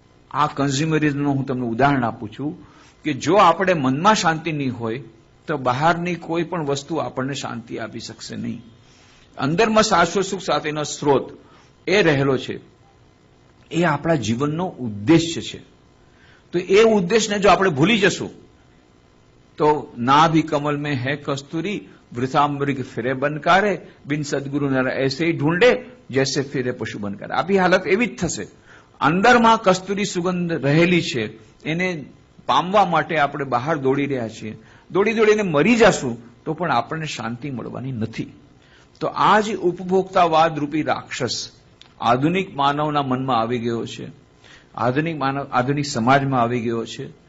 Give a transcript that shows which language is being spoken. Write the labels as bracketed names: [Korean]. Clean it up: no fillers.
[Gujarati] આ કન્ઝ્યુમરિઝમનું હું તમને ઉદાહરણ આપું છું કે જો આપણે મનમાં શાંતિ નહીં હોય તો બહારની કોઈ પણ વસ્તુ આપણને શાંતિ આપી શકશે નહીં. અંદરમાં શાશ્વત સુખ સાથેનો સ્ત્રોત એ રહેલો છે, એ આપણા જીવનનો ઉદ્દેશ્ય છે. તો એ ઉદ્દેશને જો આપણે ભૂલી જશું તો [Hindi] ના ભી કમલ में है कस्तूरी वृथा मृग फिरे बनकारे बिन सदगुरु नर ऐसे ही ढूंढे जैसे फिरे पशु बनकारे. [Gujarati] આપણી હાલત એવી જ થશે. અંદરમાં કસ્તુરી સુગંધ રહેલી છે, એને પામવા માટે આપણે બહાર દોડી રહ્યા છીએ. દોડીને મરી જશું તો પણ આપણને શાંતિ મળવાની નથી. તો આ જ ઉપભોક્તાવાદ રૂપી રાક્ષસ આધુનિક માનવના મનમાં આવી ગયો છે, આધુનિક સમાજમાં આવી ગયો છે.